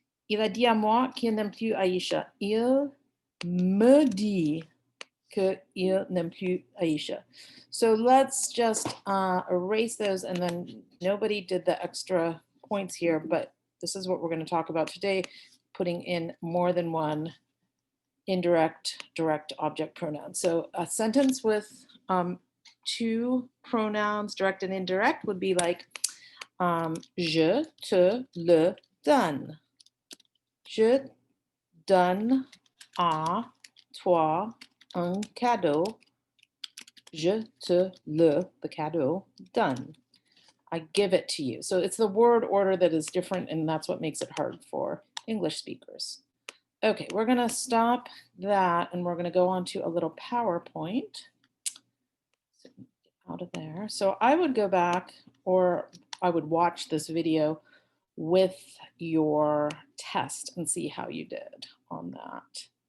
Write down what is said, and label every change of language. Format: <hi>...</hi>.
<fr>Il a dit à moi qu'il n'aime plus Aïcha. Il me dit qu'il n'aime plus Aïcha.</fr> <en>So let's just erase those, and then nobody did the extra points here, but this is what we're going to talk about today, putting in more than one indirect, direct object pronoun. So a sentence with two pronouns, direct and indirect, would be like,</en> <fr>je te le donne. Je donne à toi un cadeau. Je te le,</fr> <en>the</en> <fr>cadeau, donne.</fr> <en>I give it to you. So it's the word order that is different, and that's what makes it hard for English speakers. Okay, we're going to stop that, and we're going to go on to a little PowerPoint. So out of there. So I would go back, or I would watch this video with your test and see how you did on that.</en>